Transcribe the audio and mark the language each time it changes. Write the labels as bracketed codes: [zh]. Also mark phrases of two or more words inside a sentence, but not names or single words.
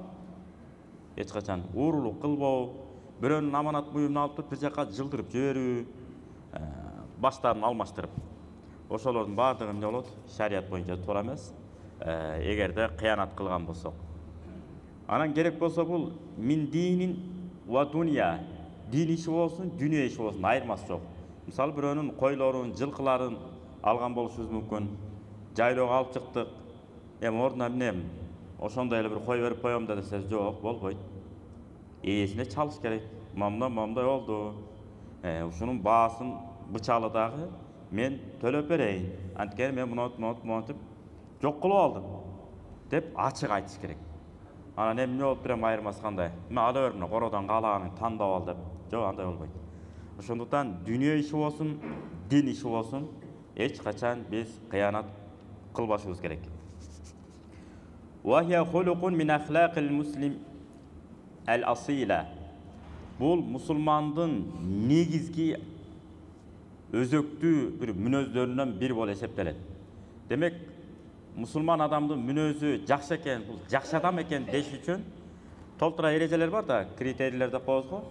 [ky] Эч качан уурулук кылбоо, бирөөнүн аманат буюмун алып туруп бир жакка жылдырып жиберүү, баштарын алмаштырып. Ошолордун баардыгы эмне болот? Шарият боюнча туура эмес. Эгерде кыянат кылган болсок. Анан керек болсо бул [ar] من دين ودنيا, [ky] дин иши болсун, дүнүйө иши болсун, айырмасы жок. Мисалы бирөөнүн койлорун, жылкыларын алган болушубуз мүмкүн. Жайлоого алып чыктык. Ордуна эмне? Ошондой эле бир кой берип коём да десе, жок, болбойт. Ээсине чалыш керек. Момундай болду. Ушунун баасын бычалы дагы мен төлөп берейин. Анткени мен монтип жок кылып алдым деп ачык айтыш керек. Анан эмне болуп берем айырмасы кандай? Мен ала бермин, короодон каалаганын тандап ал деп. Жок, андай болбойт. Ошондуктан дүнүйө иши болсун, дин иши болсун, эч качан биз кыянат кылбашыбыз керек. [ar] وهي خلق من أخلاق المسلم الأصيلة. [ky] Bul musulmandын негизги өзөктүү bir мүнөздөрүнөн бир болуп эсептелет. Демек, мусулман адамдын мүнөзү жакшы экен, бул жакшы адам экен деш үчүн толтура эрежелер бар да, критерийлер деп коебуз го.